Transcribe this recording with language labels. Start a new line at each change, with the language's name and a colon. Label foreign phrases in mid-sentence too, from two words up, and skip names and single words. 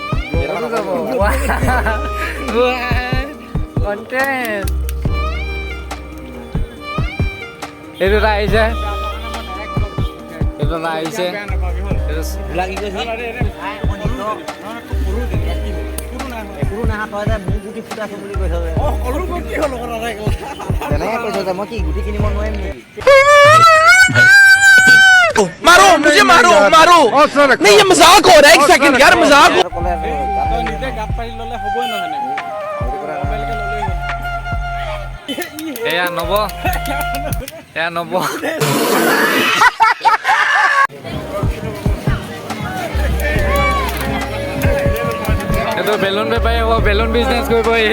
Assamese: কণ্টেণ্ট এইটো এটা আহিছে এইটো এটা আহিছে লাগি গৈছে একো নাহা তই যে মোক গুটি ফুটাইছো বুলি কৈছ যে তেনেকে কৈছ যে মই কি গুটি কিনিব নোৱাৰিম নেকি
Hindi: मारो मुझे मारो मारो नहीं ये मजाक हो रहा है एक सेकंड यार मजाक हो
Assamese: এয়া নব এয়া নব এইটো বেলুন বেপাৰী হ'ব
English: balloon business
Assamese: কৰিব